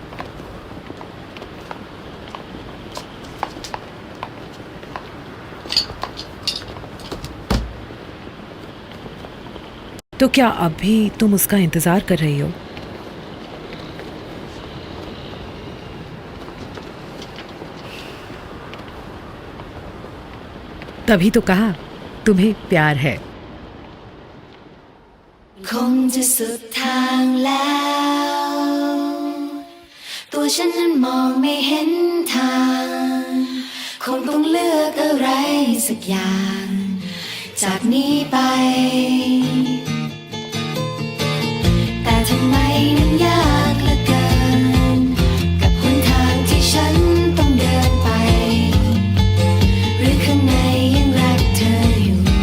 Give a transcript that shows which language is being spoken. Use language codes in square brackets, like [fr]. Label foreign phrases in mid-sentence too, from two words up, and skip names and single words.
[hi] तो क्या अब भी तुम उसका इंतजार कर रही हो? तभी तो कहा तुम्हें प्यार है। [th] คงจะสุดทางแล้ว ตัวฉันนั้นมองไม่เห็นทาง คงต้องเลือกอะไรสักอย่าง จากนี้ไป แต่ทำไมมันยากเหลือเกิน กับหนทางที่ฉันต้องเดินไป หรือข้างในยังรักเธออยู่